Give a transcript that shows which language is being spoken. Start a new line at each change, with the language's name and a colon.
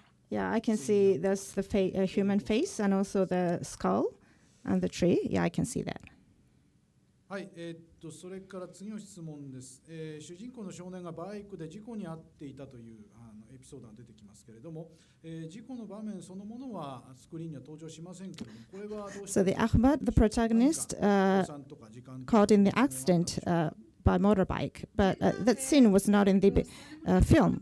English: Yeah, I can see there's the human face and also the skull and the tree. Yeah, I can see that.
Japanese: はい、それから次の質問です。主人公の少年がバイクで事故に遭っていたというエピソードが出てきますけれども、事故の場面そのものはスクリーンには登場しませんけれども、これはどうして
English: So the Ahmad, the protagonist, caught in the accident by motorbike, but that scene was not in the film.